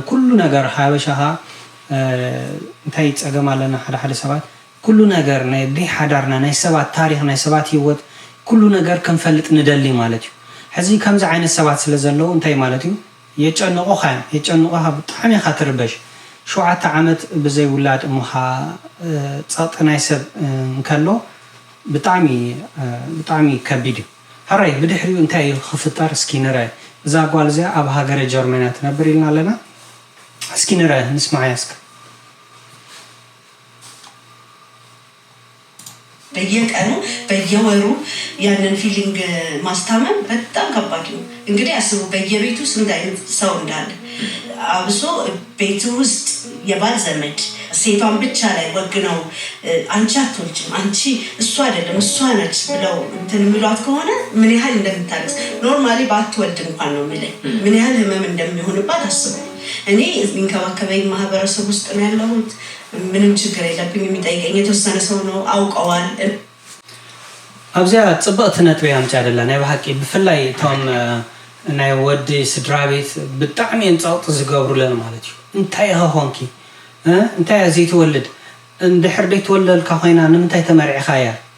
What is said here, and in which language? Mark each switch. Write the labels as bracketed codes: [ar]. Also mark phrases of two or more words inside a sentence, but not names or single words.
[ti] ኩሉ ነገር ሓበሻኻ እንታይ ፀገም ኣለና ሓደ ሰባት ኩሉ ነገር ናይ ሓዳርና ናይ ሰባት ታሪክ ናይ ሰባት ህይወት ኩሉ ነገር ክንፈልጥ ንደሊ ማለት እዩ ሕዚ ከምዚ ዓይነት ሰባት ስለ ዘለዉ እንታይ ማለት እዩ የጨንቑኻ ብጣዕሚ ኢኻ ትርበሽ 7 ዓመት ብዘይ ውላድ እሙኻ ፀቕጢ ናይ ሰብ እንከሎ ብጣዕሚ ከቢድ እዩ ሃራይ ብድሕሪኡ እንታይ እዩ ክፍጠር እስኪ ንርአ እዛ ጓል እዚኣ ኣብ ሃገረ ጀርመንያ ትነብር ኢልና ኣለና እስኪ ንርአ ንስማዕ እስከ [am] በየቀኑ በየወሩ ያንን ፊሊንግ ማስታመም በጣም ከባድ ነው እንግዲህ አስቡ በየቤቱ ስንት አይነት ሰው እንዳለ አብሶ ቤቱ ውስጥ የባል ዘመድ ሴቷን ብቻ ላይ ወግነው አንቺ አትወልጂም አንቺ እሷ አይደለም እሷ ነች ብለው እንትን የሚሏት ከሆነ ምን ያህል እንደምታለቅስ ኖርማሊ ባትወልድ እንኳን ነው የሚለኝ ምን ያህል ህመም እንደሚሆንባት አስቡ እኔ እንከባከበኝ ማህበረሰብ ውስጥ ነው ያለሁት ምንም ችግር የለብኝ የሚጠይቀኝ የተወሰነ ሰው ነው አውቀዋል [ti] ኣብዚያ ጽብቕቲ ነጥቢ ኣምጪ አይደላ ናይ ባሕቂ ብፍላይ እቶም ናይ ወዲ ስድራ ቤት ብጣዕሚ ፀቕጢ ዝገብሩለን ማለት እዩ እንታይ ሆንኪ እንታይ ዘይትወልድ እንድሕር ደይትወለልካ ኮይና ንምንታይ ተመርዒኻ እያ